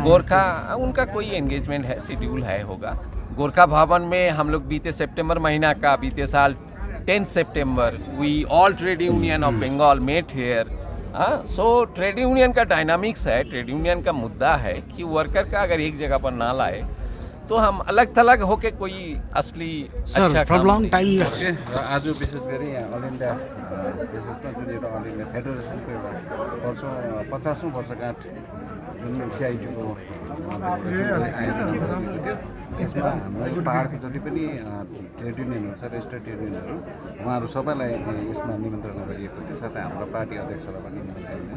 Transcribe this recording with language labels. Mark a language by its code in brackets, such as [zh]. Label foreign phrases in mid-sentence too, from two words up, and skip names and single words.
[hi] गोरखा, उनका कोई एंगेजमेंट है, शेड्यूल है, होगा। गोरखा भवन में हम लोग बीते सितंबर महीना का, बीते साल 10 सितंबर, [en] we all trade union of Bengal met here. so trade union [hi] का डायनामिक्स है, [en] trade union [hi] का मुद्दा है कि वर्कर का अगर एक जगह पर ना लाए तो हम अलग थलग होके कोई असली अच्छा [en] from long time [ne] आज विशेष गरी यहाँ [en] all India [ne] विशेषमा जुन एउटा [en] All India Federation [ne] एउटा 50औं वर्षगाँठ जुन सिआइटीको यसमा हाम्रो पहाडको जति पनि [en] trade unions [ne] छ, [en] registered unions, [ne] उहाँहरू सबैलाई यसमा निमन्त्रणा गरिएको थियो, साथै हाम्रो पार्टी अध्यक्षलाई पनि निमन्त्रणा।